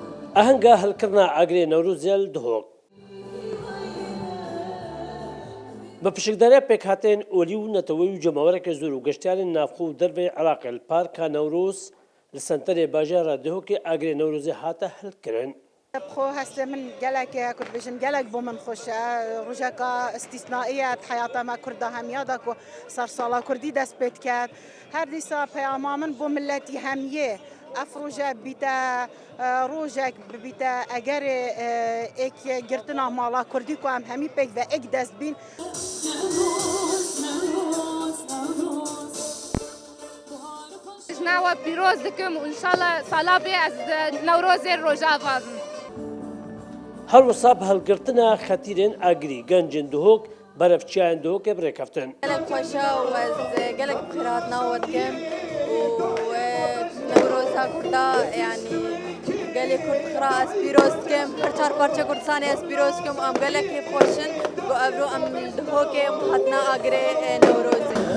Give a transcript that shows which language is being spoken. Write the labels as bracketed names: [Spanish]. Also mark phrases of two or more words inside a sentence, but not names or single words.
[Kurdish] ئاهەنگە هەڵکردنا ئاگرێ نەورۆزیل دهۆک بە پشکداریا پێکهاتێن ئۆلی و نەتەوەی و جەماوەرێکی زۆر و گەشتیارên ناوخۆ و دەربەی عێراقی li Parka Newroz li senterê bajara Duhokê agrê Newrozê hate hilkirin. بخۆ هەستێ من gelekê Kurd bêjim gelek bo min xweş e rojeka îstîsnaî ye heyata me Kurd a hemiya da ku sersala Kurdî dest pê dikir her dîsa peyama min bo milletî hemiyê ev roje bîte rojek bibîte egerê êk girtina mala Kurdî ku em hemî pêk ve êk dest bîn. ناوە پیرۆز دکم و ئینشاڵڵا ساڵا بێ ئەس نەورۆزێ ڕۆژاوا بم. هەروەسا بە هەڵگرتنا خەتیرên ئاگری گەنجên Duhok berevçiyayên Duhokê birêkeftin. gelek xweşa û ez gelek bi xêr hatinawe dikim û Newroza Kurda yanî gelê Kurd xira ez pîroz dikim her çar parça Kurdistanê ez pîroz dikim em gelekî xweş in got evro em li Duhokê hatina agrê Newrozê.